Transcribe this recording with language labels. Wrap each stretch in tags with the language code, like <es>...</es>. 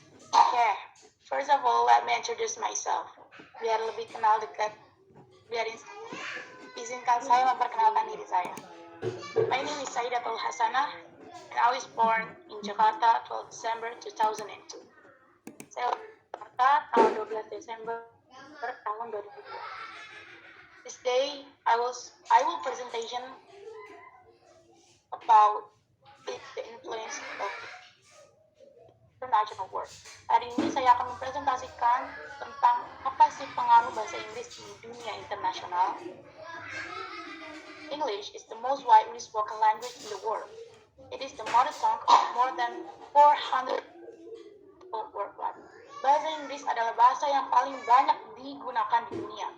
<en>Okay, first of all, let me introduce myself.</en> <id>Biar lebih kenal dekat, izinkan saya memperkenalkan diri saya.</id> <en>My name is Saidatul Hasanah, and I was born in Jakarta 12 December 2002.</en> <id>Saya lahir di Jakarta tanggal 12 Desember tahun 2002.</id> <en>This day, I will presentation about the influence of international work.</en> <id>Hari ini saya akan mempresentasikan tentang apa sih pengaruh bahasa Inggris di dunia internasional.</id> <en>English is the most widely spoken language in the world. It is the mother tongue of more than 400 people worldwide.</en> <id>Bahasa Inggris adalah bahasa yang paling banyak digunakan di dunia.</id>